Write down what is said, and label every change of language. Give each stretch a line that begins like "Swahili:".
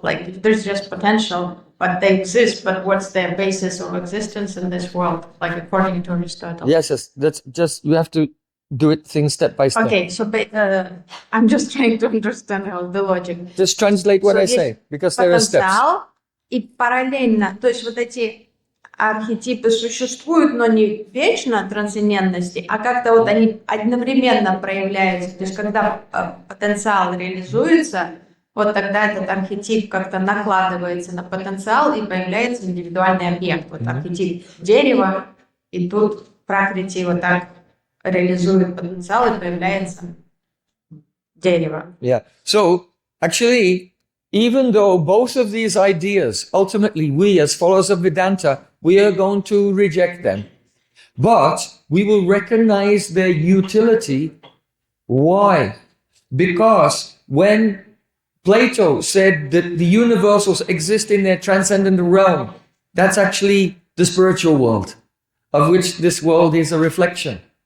English: Like if there's just potential, but they exist, but what's their basis of existence in this world? Like according to Aristotle. Yes, that's just, you have to do it things step by step. Okay, so I'm just trying to understand how the logic. Just translate what So I
Russian: есть
English: say, because there are steps.
Russian: потенциал, и параллельно, то есть вот эти архетипы существуют, но не вечно трансцендентности, а как-то вот они одновременно проявляются. То есть когда потенциал реализуется, вот тогда этот архетип как-то накладывается на потенциал и появляется индивидуальный объект. Вот архетип дерева, и тут пракрити вот так реализует потенциал и появляется дерево.
English: Yeah. So actually, even though both of these ideas, ultimately we as followers of Vedanta, we are going to reject them. But we will recognize their utility. Why? Because when Plato said that the universals exist in their transcendent realm, that's actually the spiritual world, of which this world is a reflection.